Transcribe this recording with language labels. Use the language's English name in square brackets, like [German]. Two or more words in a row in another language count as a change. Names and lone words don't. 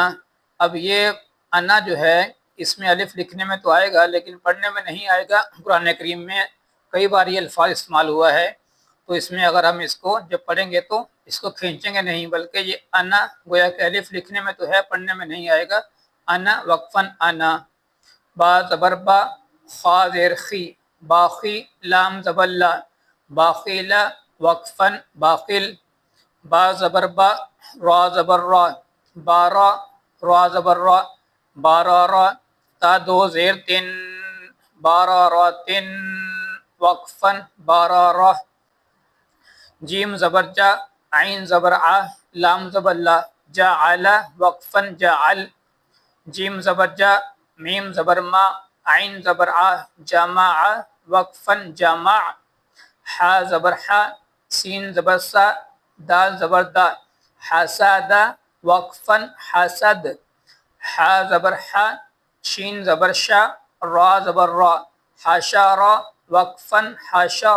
[Urdu] اب یہ انا جو ہے اس میں الف لکھنے میں تو آئے گا لیکن پڑھنے میں نہیں آئے گا۔ قرآن کریم میں کئی بار یہ الفاظ استعمال ہوا ہے، تو اس میں اگر ہم اس کو جب پڑھیں گے تو اس کو کھینچیں گے نہیں، بلکہ یہ انا گویا کہ الف لکھنے میں تو ہے، پڑھنے میں نہیں آئے گا، انا وقفن انا۔ با زبر با، خا زیر خی، باخی، لام زبر لا، باخیلا وقفن باخل۔ با زبر با، را زبر را، بارا، را زبر را، بارارا، تا دو زیر تن، بارارا تن وقفن بارارا۔ جیم زبر جا، عین زبر ع، لام زبر لا، جعل وقفن جعل۔ جیم زبر جا، میم زبر ما، عین زبر ع، جمع وقفن جمع۔ حا زبر حا، سین زبر سا، دال زبر دا، حسد وقفن حسد۔ حا زبر حا، شین زبر شا، را زبر را، حشر وقفن حشر۔